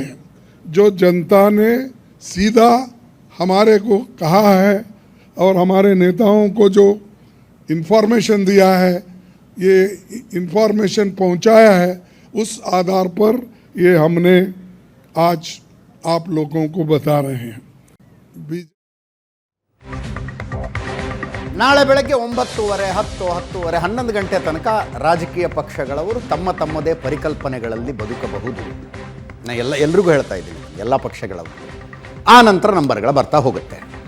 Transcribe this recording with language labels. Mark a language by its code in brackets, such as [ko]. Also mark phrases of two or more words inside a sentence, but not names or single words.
[hi] जो जनता ने सीधा हमारे को कहा है और हमारे नेताओं को जो इन्फॉर्मेशन दिया है, ये इन्फॉर्मेशन पहुंचाया है, उस आधार पर ये हमने आज आप लोगों को बता रहे हैं। [kn] ನಾಳೆ ಬೆಳಗ್ಗೆ 9:30, 10, 10:30, 11 ಗಂಟೆ ತನಕ ರಾಜಕೀಯ ಪಕ್ಷಗಳವರು ತಮ್ಮ ತಮ್ಮದೇ ಪರಿಕಲ್ಪನೆಗಳಲ್ಲಿ ಬದುಕಬಹುದು. ನಾನು ಎಲ್ರಿಗೂ ಹೇಳ್ತಾ ಇದ್ದೀನಿ, ಎಲ್ಲ ಪಕ್ಷಗಳವರು. ಆ ನಂತರ ನಂಬರ್ಗಳು ಬರ್ತಾ ಹೋಗುತ್ತೆ.